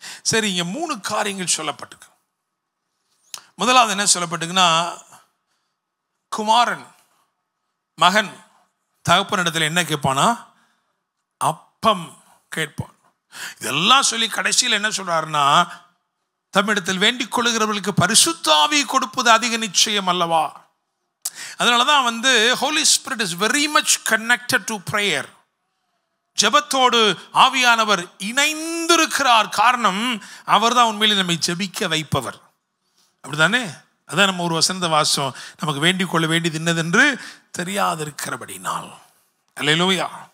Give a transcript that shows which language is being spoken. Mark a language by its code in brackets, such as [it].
[ta] சரி, இங்க 3 காரியங்கள் சொல்லப்பட்டிருக்கு. முதலாவது என்ன சொல்லப்பட்டிருக்குன்னா, குமாரன் மகன் தகப்பனிடத்தில் என்ன கேட்பானா? அப்பம் கேட்பான். இதெல்லாம் சொல்லி கடைசியில் என்ன சொல்றாருன்னா, தம்மிடத்தில் வேண்டிக் கொள்ளுகிறவர்களுக்கு பரிசுத்த ஆவி கொடுப்பது அதிக நிச்சயம் அல்லவா? அதனாலதான் [en] Holy Spirit is very much connected to prayer. [ta] ஜெபத்தோடு ஆவியானவர் இணைந்திருக்கிறார். காரணம், அவர் தான் உண்மையிலே நம்மை ஜெபிக்க வைப்பவர். அப்படிதானே? அதான் நம்ம ஒரு வசனத்தை வாசம், நமக்கு வேண்டிக் கொள்ள வேண்டியது என்னதென்று தெரியாதிருக்கிறபடினால். அல்லேலூயா.